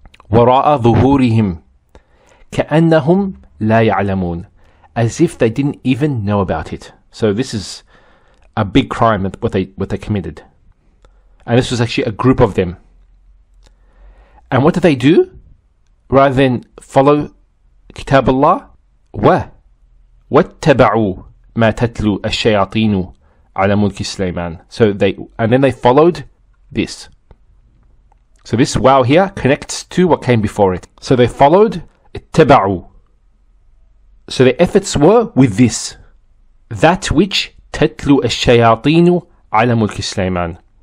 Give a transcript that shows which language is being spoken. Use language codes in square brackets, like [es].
[ar] وراء ظهورهم كأنهم لا يعلمون, [en] as if they didn't even know about it. So this is a big crime, what they committed. And this was actually a group of them. And what did they do? Rather than follow Kitab Allah, [ar] وَاتَّبَعُوا مَا تَتْلُو الشَّيَاطِينُ عَلَى مُلْكِ سُلَيْمَانَ. [en] So then they followed this. So this wow here connects to what came before it. So they followed اتَّبَعُوا. So their efforts were with this, that which [ar] تَتْلُو الشَّيَاطِينُ عَلَى مُلْكِ سُلَيْمَانَ.